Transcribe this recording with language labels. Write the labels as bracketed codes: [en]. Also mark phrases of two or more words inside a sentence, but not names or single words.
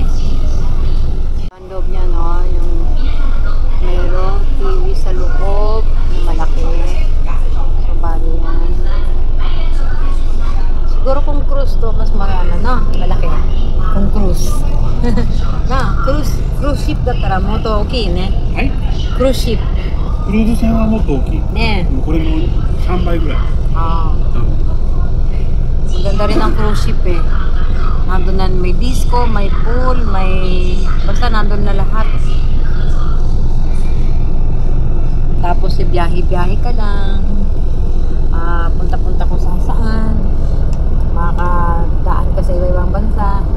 [tl] Ang loob niya, no, yung mayroong TV sa loob na malaki. So, bali yan. Siguro kung cruise to, mas marami na, malaki. Kung cruise. Na, [en] cruise ship [ja] だったらもっと大きいね。 [en] はい。Cruise ship。 [ja] クルーズ船はもっと大きい。ね。これの3倍ぐらい。 [tl] Maganda rin ang [en] cruise ship [tl] eh. Nandun na, may disco, may pool, basta nandun na lahat. Tapos biyahe-biyahe ka lang, punta-punta kung saan-saan, makakadaan ka sa iba-ibang bansa.